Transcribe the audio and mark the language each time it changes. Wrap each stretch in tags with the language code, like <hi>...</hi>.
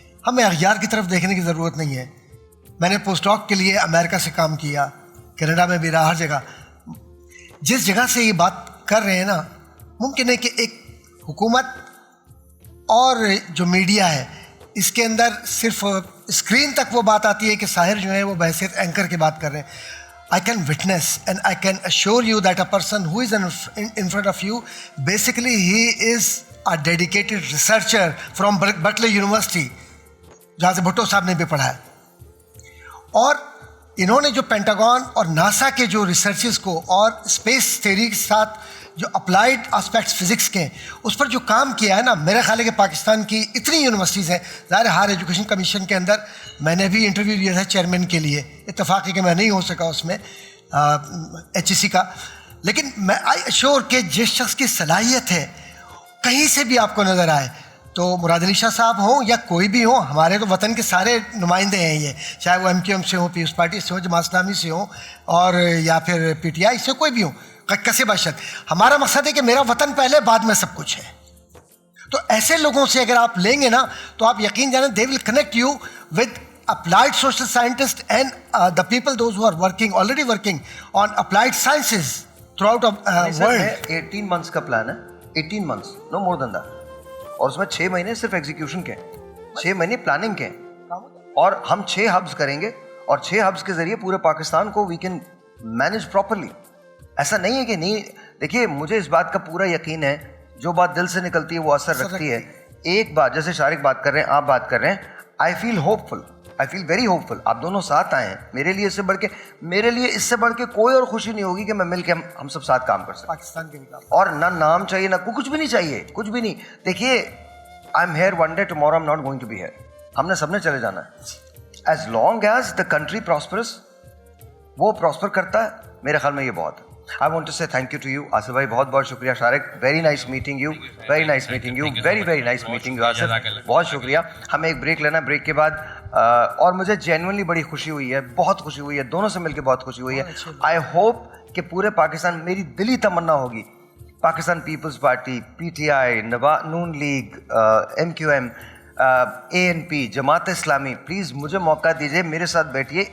<ur>ہمیں اغیار کی طرف دیکھنے کی ضرورت نہیں ہے. میں نے پوسٹ ڈاک کے لیے امریکہ سے کام کیا, کینیڈا میں بھی رہا, ہر جگہ. جس جگہ سے یہ بات کر رہے ہیں نا, ممکن ہے کہ ایک حکومت اور جو میڈیا ہے اس کے اندر صرف اسکرین تک وہ بات آتی ہے کہ ساحر جو ہے وہ بحیثیت اینکر کی بات کر رہے ہیں.</ur> <en>I can witness and I can assure you that a person who is in front of you, basically he is a dedicated researcher from Butler University,</en> <ur>جہاں سے بھٹو صاحب نے بھی پڑھا ہے. اور انہوں نے جو پینٹاگون اور ناسا کے جو ریسرچز کو اور اسپیس تھیوری کے ساتھ جو اپلائڈ آسپیکٹس فزکس کے ہیں اس پر جو کام کیا ہے نا، میرا خیال ہے کہ پاکستان کی اتنی یونیورسٹیز ہیں، ظاہر ہائر ایجوکیشن کمیشن کے اندر میں نے بھی انٹرویو لیا تھا چیئرمین کے لیے، اتفاقی کہ میں نہیں ہو سکا اس میں HEC کا، لیکن میں</ur> <en>I assure</en> <ur>کہ جس شخص کی صلاحیت ہے کہیں سے بھی آپ کو نظر آئے، تو مراد علی شاہ صاحب ہوں یا کوئی بھی ہوں، ہمارے تو وطن کے سارے نمائندے ہیں یہ، چاہے وہ MQM سے ہوں، پیپلز پارٹی سے ہوں، جماعت اسلامی سے ہوں، اور یا پھر PTI سے کوئی بھی ہوں، کسی باشد، ہمارا مقصد ہے کہ میرا وطن پہلے بعد میں سب کچھ ہے. تو ایسے لوگوں سے اگر آپ لیں گے نا تو آپ یقین جانیں</ur> <en>They will connect you with applied social scientists and the people those who are already working on applied sciences throughout the world. 18 months</en> <ur>کا پلان ہے,</ur> <en>18 months, no more than that.</en> <ur>اور اس میں 6 مہینے صرف ایگزیکیوشن کے ہیں, 6 مہینے پلاننگ کے ہیں, اور ہم 6 ہبس کریں گے, اور 6 ہبس کے ذریعے پورے پاکستان کو</ur> <en>We can manage properly.</en> <ur>ایسا نہیں ہے کہ نہیں, دیکھیے مجھے اس بات کا پورا یقین ہے, جو بات دل سے نکلتی ہے وہ اثر رکھتی ہے. ایک بات, جیسے شارق بات کر رہے ہیں, آپ بات کر رہے ہیں,</ur> <en>I feel hopeful,</en> <ur>آئی فیل ویری ہوپ فل. آپ دونوں ساتھ آئے ہیں, میرے لیے اس سے بڑھ کے کوئی اور خوشی نہیں ہوگی کہ میں مل کے ہم سب ساتھ کام کر سکیں. پاکستان کے نکال اور نہ نام چاہیے, نہ کچھ بھی نہیں چاہیے, کچھ بھی نہیں. دیکھیے</ur> <en>I am here one day, tomorrow I am not going to be here.</en> <ur>ہم نے سب نے چلے جانا ہے.</ur> <en>as long as the country prospers,</en> <ur>وہ پراسپر کرتا ہے, میرے خیال میں یہ بہت ہے.</ur> <en>I want to say thank you to you.</en> <ur>Asif بھائی بہت بہت شکریہ.</ur> <en>Shariq, very nice meeting you, very nice meeting you, very nice meeting you.</en> <ur>Asif بہت شکریہ. ہمیں ایک بریک لینا, بریک کے بعد اور مجھے جینوئنلی بڑی خوشی ہوئی ہے, بہت خوشی ہوئی ہے, دونوں سے مل کے بہت خوشی ہوئی ہے.</ur> <en>I hope</en> <ur>کہ پورے پاکستان, میری دلی تمنا ہوگی Pakistan Peoples party, PTI, known league, MQM, ANP, Jamaat Islami, please مجھے موقع دیجیے, میرے ساتھ بیٹھیے.</ur>